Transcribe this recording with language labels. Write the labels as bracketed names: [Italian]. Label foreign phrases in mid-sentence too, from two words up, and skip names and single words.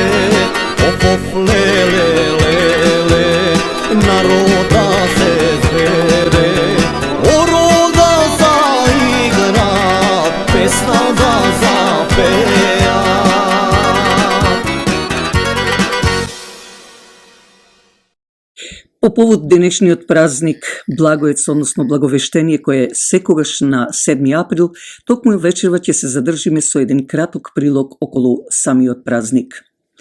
[Macedonian] Of, of, lele, lele, naroda se zvere, oroda zaigra, pesna da zapeja. По повод денешниот празник Благоец, односно Благовештение, кој е секогаш на 7 април, токму вечерва ќе се задржиме со еден краток прилог околу самиот празник.